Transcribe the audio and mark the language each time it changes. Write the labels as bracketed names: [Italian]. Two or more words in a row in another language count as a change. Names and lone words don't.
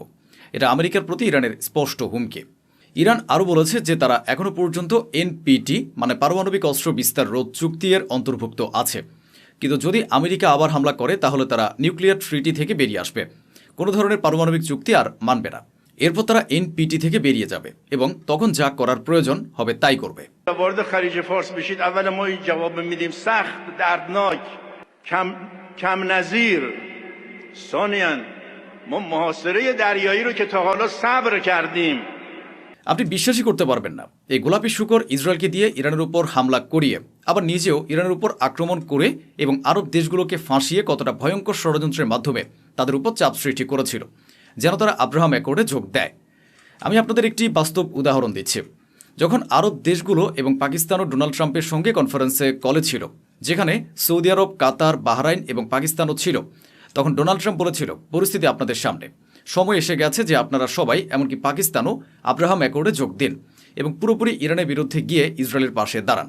[Bangla] এটা আমেরিকার প্রতি ইরানের স্পষ্ট হুমকি। ইরান আরও বলেছে যে তারা এখনও পর্যন্ত এনপিটি মানে পারমাণবিক অস্ত্র বিস্তার রোধ চুক্তি এর অন্তর্ভুক্ত আছে। কিন্তু যদি আমেরিকা আবার হামলা করে তাহলে তারা [English] nuclear treaty [Bangla] থেকে বেরিয়ে আসবে, কোনো ধরনের পারমাণবিক চুক্তি আর মানবে না। এরপর তারা এনপিটি থেকে বেরিয়ে যাবে এবং তখন যা করার প্রয়োজন হবে তাই করবে। [Persian] وارد خلیج فارس بشید اول ما این جواب میدیم سخت دردناک کم نظیر. ثانیاً ما محاصره دریایی رو که تا حالا صبر کردیم. [Bangla] আপনি বিশ্বাসই করতে পারবেন না, এই গোলাপি শুকর ইসরায়েলকে দিয়ে ইরানের উপর হামলা করিয়ে আবার নিজেও ইরানের উপর আক্রমণ করে এবং আরব দেশগুলোকে ফাঁসিয়ে কতটা ভয়ঙ্কর ষড়যন্ত্রের মাধ্যমে তাদের উপর চাপ সৃষ্টি করেছিল যেন তারা আব্রাহাম অ্যাকর্ডে যোগ দেয়। আমি আপনাদের একটি বাস্তব উদাহরণ দিচ্ছি। যখন আরব দেশগুলো এবং পাকিস্তানও ডোনাল্ড ট্রাম্পের সঙ্গে [English] conference call [Bangla] ছিল, যেখানে সৌদি আরব, কাতার, বাহরাইন এবং পাকিস্তানও ছিল, তখন ডোনাল্ড ট্রাম্প বলেছিল পরিস্থিতি আপনাদের সামনে, সময় এসে গেছে যে আপনারা সবাই এমনকি পাকিস্তানও আব্রাহাম অ্যাকর্ডে যোগ দিন এবং পুরোপুরি ইরানের বিরুদ্ধে গিয়ে ইসরায়েলের পাশে দাঁড়ান।